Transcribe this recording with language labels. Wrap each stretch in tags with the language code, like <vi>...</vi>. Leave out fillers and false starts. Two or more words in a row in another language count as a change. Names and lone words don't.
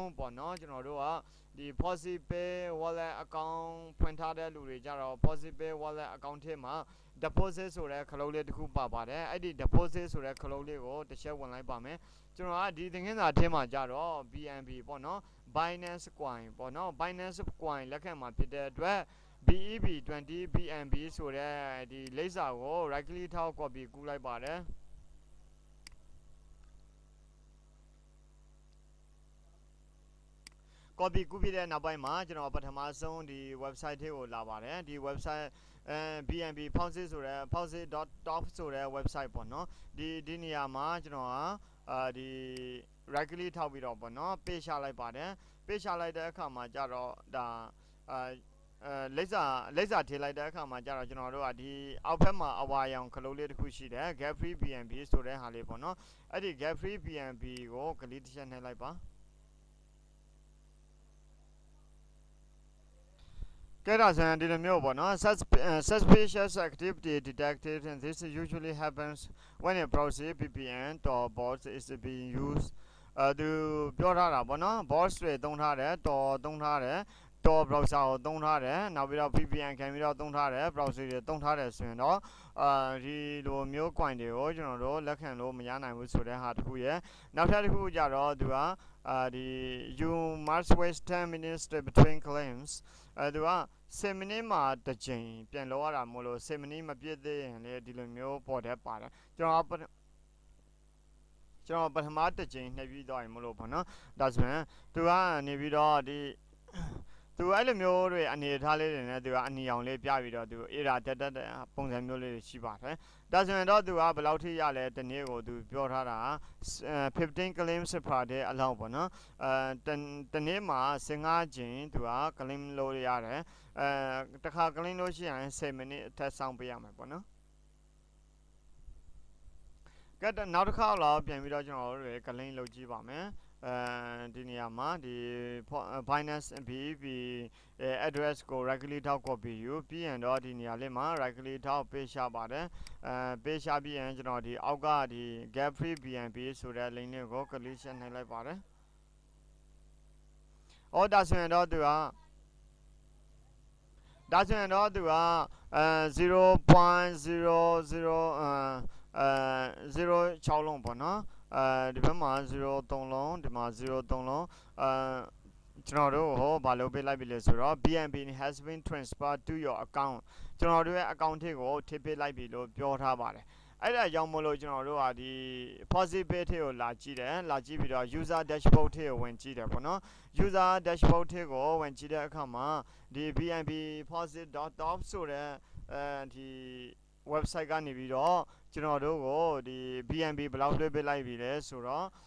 <my>ပေါ့နော်ကျွန်တော်တို့ကဒီ FaucetPay Wallet account ဖွင့်ထားတဲ့လူတွေကြတော့ FaucetPay Wallet account ထဲမှာ deposit ဆိုတဲ့ခလုံးလေးတစ်ခုပါပါတယ်အဲ့ဒီ deposit ဆိုတဲ့ခလုံးလေးကိုတစ်ချက်ဝင်လိုက်ပါမယ်ကျွန်တော်ကဒီသင်ခန်းစာထဲမှာကြတော့ BNB ပေါ့နော် Binance Coin ပေါ့နော် Binance Coin လက်ခံမှာဖြစ်တဲ့အတွက် BEB20 BNB ဆိုတဲ့ဒီလိပ်စာကို</my> <en>right click</en> <my>ထောက် copy ကူးလိုက်ပါတယ် copy ကူးပြီးတဲ့နောက်ပိုင်းမှာကျွန်တော်ပထမဆုံးဒီ website ထဲကိုလာပါတယ်ဒီ website BNB Faucet ဆိုတဲ့ faucet.top ဆိုတဲ့ website ပေါ့နော်ဒီနေရာမှာကျွန်တော်ကဒီ</my> <en>right click</en> <my>ထောက်ပြီးတော့ပေါ့နော် page ချလိုက်ပါတယ် page ချလိုက်တဲ့အခါမှာကြတော့ဒါလိပ်စာထည့်လိုက်တဲ့အခါမှာကြတော့ကျွန်တော်တို့ကဒီအောက်ဘက်မှာအဝါရောင်ခလုံးလေးတစ်ခုရှိတယ်</my> <en>get free BNB</en> <my>ဆိုတဲ့ဟာလေးပေါ့နော်အဲ့ဒီ</my> <en>get free BNB</en> <my>ကိုကလစ်တစ်ချက်နှိပ်လိုက်ပါ ကဲဒါဆိုရင်ဒီလိုမျိုးပေါ့နော်</my> <en>suspicious activity detected and this usually happens when a browser VPN or bot is being used</en> <my>သူပြောထားတာပေါ့နော် bot တွေသုံးထားတယ် သုံးထားတယ်တော် browser ကိုသုံးထားတယ်နောက်ပြီးတော့ VPN ခံပြီးတော့သုံးထားတယ် browser တွေသုံးထားတယ်ဆိုရင်တော့ဒီလိုမျိုး coin တွေကိုကျွန်တော်တို့လက်ခံလို့မရနိုင်ဘူးဆိုတဲ့ဟာတစ်ခုရယ်နောက်ထပ်တစ်ခုကြတော့သူကဒီ</my> <en>you must wait 10 minutes between claims</en> <my>သူက10 မိနစ်မှာတစ်ချိန်ပြန်လောက်ရတာမို့လို့10မိနစ်မပြည့်သေးရင်လေဒီလိုမျိုးပေါ်တတ်ပါတယ်ကျွန် တော်ပထမတစ်ချိန်နှိပ်ပြီးတော့ရင်မလို့ပေါ့နော်ဒါဆိုရင်သူကနေပြီးတော့ဒီသူအဲ့လိုမျိုးတွေအနေထားလေးတွေနဲ့သူကအနီအောင်လေးပြပြီးတော့သူ error တက်တဲ့ပုံစံမျိုးလေးတွေရှိပါတယ်ဒါဆိုရင်တော့သူကဘယ်လောက်ထိရလဲတနေ့ကိုသူပြောထားတာ15</my> <en>claims per day</en> <my>အလောက်ပေါ့နော်တနေ့မှာ15ချိန်သူက claim လို့ရတယ်တခါ claim လို့ရှိရင်10မိနစ်အထက်စောင့်ပေးရမှာပေါ့နော် ကဲနောက်တစ်ခါတော့ပြန်ပြီးတော့ကျွန်တော်တို့ claim လုပ်ကြည့်ပါမယ်ဒီနေရာမှာဒီ Binance BEB address ကို</my> <en>right click</en> <my>ထောက် copy ယူပြီးရင်တော့ဒီနေရာလေးမှာ</my> <en>right click</en> <my>ထောက် paste ချပါတယ်paste ချပြီးရင်ကျွန်တော်ဒီအောက်ကဒီ</my> <en>get free BNB</en> <my>ဆိုတဲ့ link လေးကို click ရှင်းနှိပ်လိုက်ပါတယ်ဒါဆိုရင်တော့သူက 0.00 0.6လုံးပေါ့နော်ဒီဘက်မှာ03လုံးဒီမှာ03လုံးကျွန်တော်တို့ဟောဘာလုပ်ပေးလိုက်ပြီလဲဆိုတော့</my> <en>BNB has been transferred to your account</en> <my>ကျွန်တော်တို့ရဲ့ account ထဲကိုထည့်ပေးလိုက်ပြီလို့ပြောထားပါတယ်အဲ့ဒါကြောင့်မို့လို့ကျွန်တော်တို့ကဒီ FaucetPay ထဲကိုလာကြည့်ပြီးတော့</my> <en>user dashboard</en> <my>ထဲကိုဝင်ကြည့်တယ်ပေါ့နော်</my> <en>user dashboard</en> <my>ထဲကိုဝင်ကြည့်တဲ့အခါမှာဒီ BNB Faucet.top ဆိုတဲ့ဒီ website ကနေပြီးတော့ကျွန်တော်တို့ကိုဒီ BNB ဘယ်လောက်လွှဲပေးလိုက်ပြီလဲဆိုတော့</my>